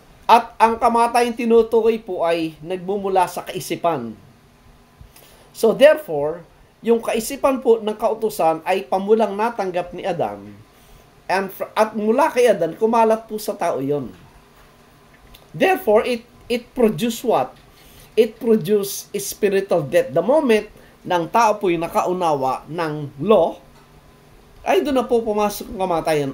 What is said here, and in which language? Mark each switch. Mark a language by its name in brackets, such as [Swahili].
[Filipino] At ang kamatayang tinutukoy po ay nagmumula sa kaisipan. [English] So therefore, [Filipino] yung kaisipan po ng kautusan ay pamulang natanggap ni Adan, at mula kay Adan, kumalat po sa tao yon. [English] Therefore, it produced what? It produced spiritual death. The moment [Filipino] ng tao po'y nakaunawa ng law, ay doon na po pumasok ang kamatayan.